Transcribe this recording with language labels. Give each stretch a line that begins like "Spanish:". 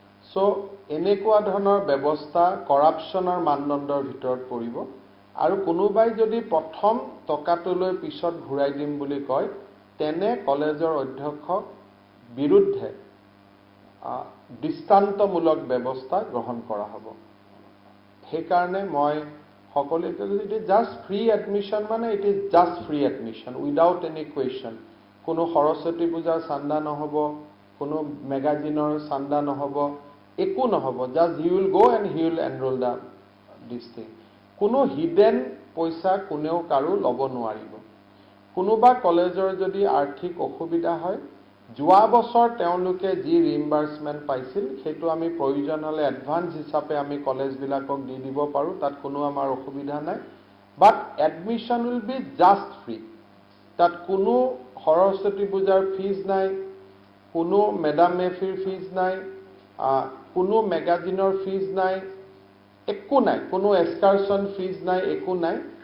Assamese: So এনেকুৱা ধৰণৰ ব্যৱস্থা কৰাপশ্যনৰ মানদণ্ডৰ ভিতৰত পৰিব আৰু কোনোবাই যদি প্ৰথম টকাটো লৈ পিছত ঘূৰাই দিম বুলি কয় তেনে কলেজৰ অধ্যক্ষক বিৰুদ্ধে দৃষ্টান্তমূলক ব্যৱস্থা গ্ৰহণ কৰা হ'ব। সেইকাৰণে মই সকলোকে
English: It is just free admission মানে it is just free admission without any question.
Assamese: কোনো সৰস্বতী পূজাৰ চান্দা নহ'ব, কোনো মেগাজিনৰ চান্দা নহ'ব, একো নহ'ব।
English: Just he will go and he will enrol this thing.
Assamese: কোনো হিডেন পইচা কোনেও কাৰো ল'ব নোৱাৰিব। কোনোবা কলেজৰ যদি আৰ্থিক অসুবিধা হয় যোৱা বছৰ তেওঁলোকে যি ৰিইম্বাৰ্সমেণ্ট পাইছিল সেইটো আমি প্ৰয়োজন হ'লে এডভান্স হিচাপে আমি কলেজবিলাকক দি দিব পাৰোঁ, তাত কোনো আমাৰ অসুবিধা নাই।
English: But admission will be just free.
Assamese: তাত কোনো সৰস্বতী পূজাৰ ফিজ নাই, কোনো মেডাম মেফিৰ ফিজ নাই, কোনো মেগাজিনৰ ফিজ নাই, একো নাই, কোনো এক্সকাৰশ্যন ফিজ নাই, একো নাই।